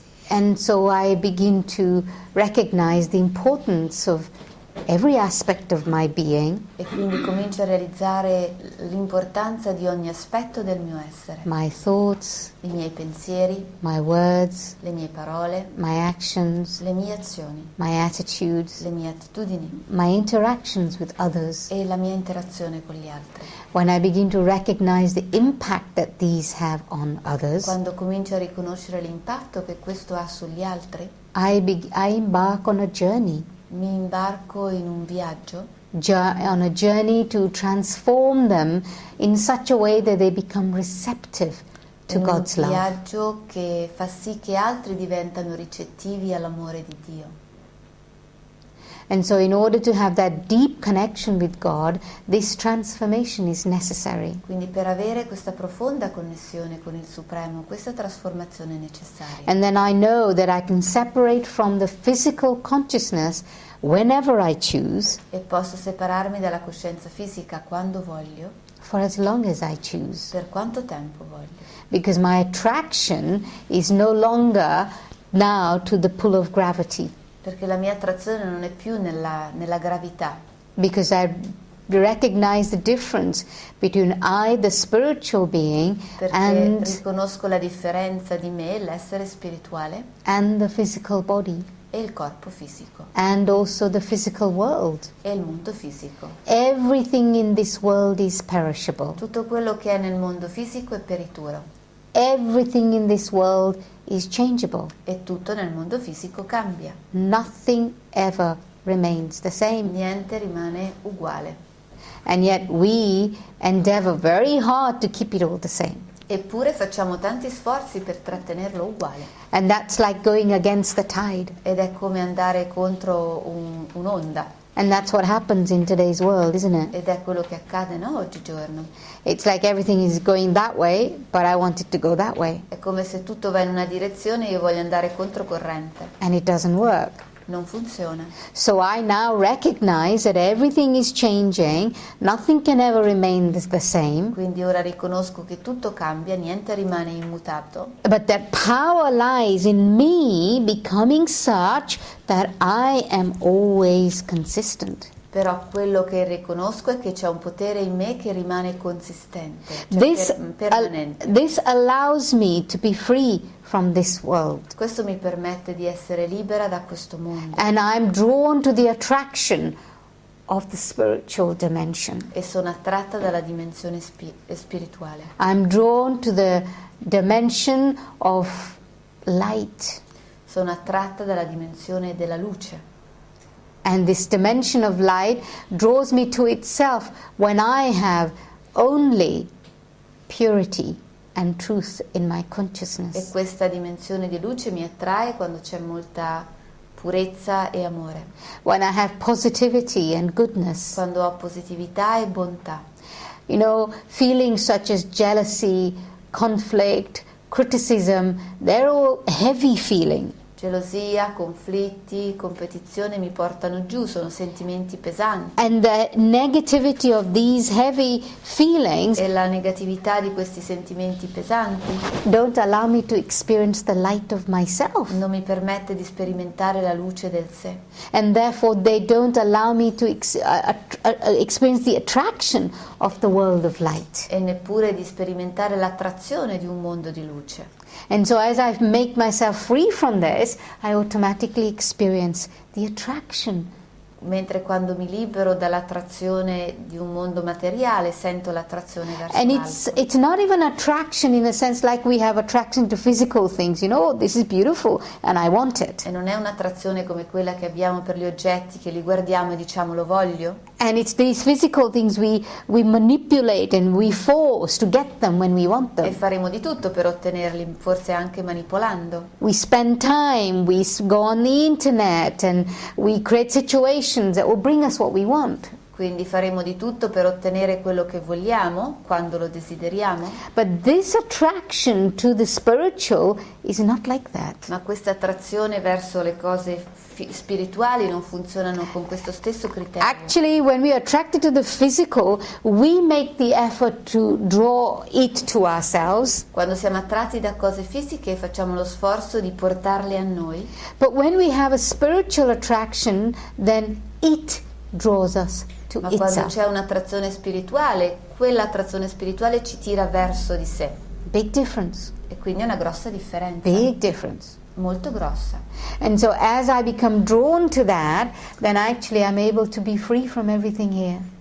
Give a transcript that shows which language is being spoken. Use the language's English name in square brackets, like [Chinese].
[English] And so I begin to recognize the importance of every aspect of my being, [Italian] E quindi comincio a realizzare l'importanza di ogni aspetto del mio essere. [English] my thoughts, [Italian] I miei pensieri, [English] my words, [Italian] le mie parole, [English] my actions, [Italian] le mie azioni, [English] my attitudes, [Italian] le mie attitudini [English] my interactions with others. [Italian] e la mia interazione con gli altri. [English] When I begin to recognize the impact that these have on others, [Italian] Quando comincio a riconoscere l'impatto che questo ha sugli altri, [English] I embark on a journey, [Italian] mi imbarco in un viaggio, [English] on a journey to transform them in such a way that they become receptive to God's [Italian] un [English] love. [Italian] viaggio che fa sì che altri diventano ricettivi all'amore di Dio. [English] And so in order to have that deep connection with God, this transformation is necessary. [Italian] Quindi per avere questa profonda connessione con il Supremo, questa trasformazione è necessaria. [English] And then I know that I can separate from the physical consciousness whenever I choose, [Italian] E posso separarmi dalla coscienza fisica quando voglio, [English] for as long as I choose. [Italian] per quanto tempo voglio. [English] Because my attraction is no longer now to the pull of gravity. [Italian] Perché la mia attrazione non è più nella gravità. [English] Because I recognize the difference between I, the spiritual being, [Italian] Perché riconosco la differenza di me, l'essere spirituale, [English] and the physical body, [Italian] e il corpo fisico, [English] and also the physical world. [Italian] e il mondo fisico. [English] Everything in this world is perishable. [Italian] Tutto quello che è nel mondo fisico è perituro, [English] Everything in this world is changeable. [Italian] e tutto nel mondo fisico cambia. [English] Nothing ever remains the same. [Italian] Niente rimane uguale. [English] And yet we endeavor very hard to keep it all the same. [Italian] Eppure facciamo tanti sforzi per trattenerlo uguale. [English] And that's like going against the tide. [Italian] Ed è come andare contro un'onda. [English] And that's what happens in today's world, isn't it? [Italian] Ed è quello che accade, no, oggigiorno. [English] It's like everything is going that way, but I want it to go that way. [Italian] È come se tutto va in una direzione e io voglio andare controcorrente. [English] And it doesn't work. [Italian] Non funziona. [English] So I now recognize that everything is changing, nothing can ever remain the same, [Italian] Quindi ora riconosco che tutto cambia, niente rimane immutato. [English] but that power lies in me becoming such that I am always consistent. [Italian] Però quello che riconosco è che c'è un potere in me che rimane consistente, cioè [English] This, [Italian] permanente. [English] this allows me to be free from this world. [Italian] Questo mi permette di essere libera da questo mondo. [English] And I'm drawn to the attraction of the spiritual dimension. [Italian] E sono attratta dalla dimensione spirituale. [English] I'm drawn to the dimension of light. [Italian] Sono attratta dalla dimensione della luce. [English] And this dimension of light draws me to itself when I have only purity and truth in my [Italian] E [English] consciousness. [Italian] questa dimensione di luce mi attrae quando c'è molta purezza e amore. [English] When I have positivity and goodness. [Italian] Quando ho positività e bontà. [English] You know, feelings such as jealousy, conflict, criticism, they're all heavy feeling. [Italian] Gelosia, conflitti, competizione mi portano giù, sono sentimenti pesanti. [English] And the negativity of these heavy feelings [Italian] E la negatività di questi sentimenti pesanti [English] don't allow me to experience the light of myself. [Italian] non mi permette di sperimentare la luce del sé. [English] And therefore they don't allow me to experience the attraction of the world of light. [Italian] E neppure di sperimentare l'attrazione di un mondo di luce. [English] And so as I make myself free from this, I automatically experience the attraction. [Italian] Mentre quando mi libero dall'attrazione di un mondo materiale sento l'attrazione verso [English] And [Italian] l'alto. [English] it's not even attraction in the sense like we have attraction to physical things, you know, oh, this is beautiful and I want it. [Italian] E non è un'attrazione come quella che abbiamo per gli oggetti, che li guardiamo e diciamo lo voglio. [English] And it's these physical things we manipulate and we force to get them when we want [Italian] E [English] them. [Italian] faremo di tutto per ottenerli, forse anche manipolando. [English] We spend time, we go on the internet and we create situations that will bring us what we want. [Italian] Quindi faremo di tutto per ottenere quello che vogliamo, quando lo desideriamo. [English] But this attraction to the spiritual is not like that. [Italian] Ma questa attrazione verso le cose spirituali non funzionano con questo stesso criterio. [English] Actually, when we are attracted to the physical, we make the effort to draw it to ourselves. [Italian] Quando siamo attratti da cose fisiche facciamo lo sforzo di portarle a noi, [English] But when we have a spiritual attraction, then it draws us to [Italian] ma quando [English] itself. [Italian] c'è un'attrazione spirituale, quell'attrazione spirituale ci tira verso di sé. [English] Big difference. [Italian] E quindi è una grossa differenza, [English] Big difference. [Italian] molto grossa. [English] And so as I become drawn to that, then actually I'm able to be free from everything here.